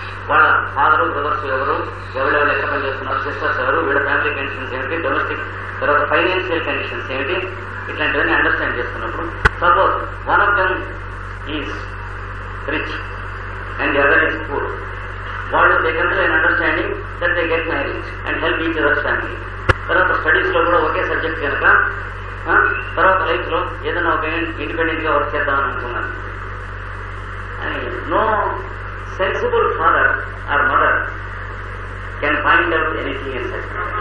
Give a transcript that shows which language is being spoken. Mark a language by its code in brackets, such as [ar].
[te] వాళ్ళ father brothers ఎవరెవరు ఎక్కడ పని చేస్తున్నారు, సిస్టర్స్ ఎవరు, వీళ్ళ ఫ్యామిలీ కండిషన్స్ ఏమిటి, డొమెస్టిక్ తర్వాత ఫైనాన్షియల్ కండిషన్స్ ఏమిటి, ఇట్లాంటివన్నీ అండర్స్టాండ్ చేసుకున్నప్పుడు [en] Suppose one of them is rich and the other is poor. [te] వాళ్ళు [en] they come to an understanding that they get married and help each other's family. [te] తర్వాత studies లో కూడా ఒకే subject కనుక తర్వాత లైఫ్ లో ఏదైనా ఒక ఇండిపెండెంట్ గా వర్క్ చేద్దామని అనుకున్నాను. [en] అని no sensible father or mother can find out anything in such.